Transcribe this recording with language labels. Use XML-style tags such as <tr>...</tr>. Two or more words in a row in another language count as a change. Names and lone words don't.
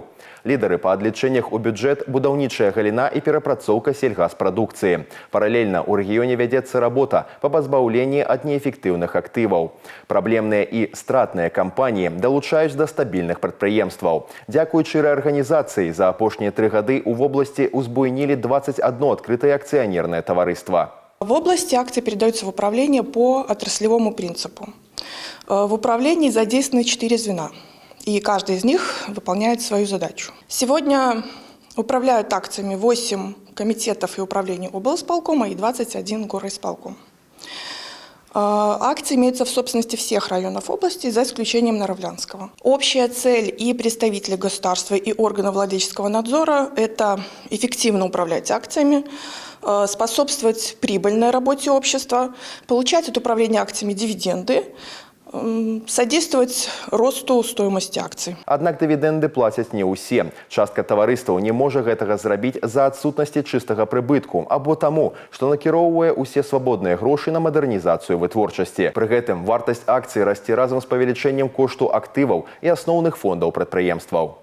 <be>Лідары па адлічэннях у бюджэт, будаўнічая галіна і перапрацоўка сельгаспрадукцыі. Паралельна ў рэгіёне вядзецца работа па пазбаўленні ад неэфектыўных актываў. Праблемныя і стратныя кампаніі далучаюць да стабільных прадпрыемстваў. Дзякуючы рэарганізацыі за апошнія 3 гады ў вобласці узбуйнілі 21</be> <ru>открытое акционерное товариство. В области акции передаются в управление по отраслевому принципу. В управлении задействованы 4 звена, и каждый из них выполняет свою задачу. Сегодня управляют акциями 8 комитетов и управлений облсполкома и 21 горисполком. Акции имеются в собственности всех районов области, за исключением Наравлянского. Общая цель и представителей государства, и органов владельческого надзора – это эффективно управлять акциями, способствовать прибыльной работе общества, получать от управления акциями дивиденды, содействовать росту стоимости акций.</ru> <be>Аднак дывідэнды плацяць не ўсе. Частка таварыстваў не можа гэтага зрабіць за адсутнасці чыстага прыбытку або таму, што накіроўвае ўсе свабодныя грошы на мадэрнізацыю вытворчасці. Пры гэтым вартасць акцый расце разам з павелічэннем кошту актываў і асноўных фондаў прадпрыемстваў.</be>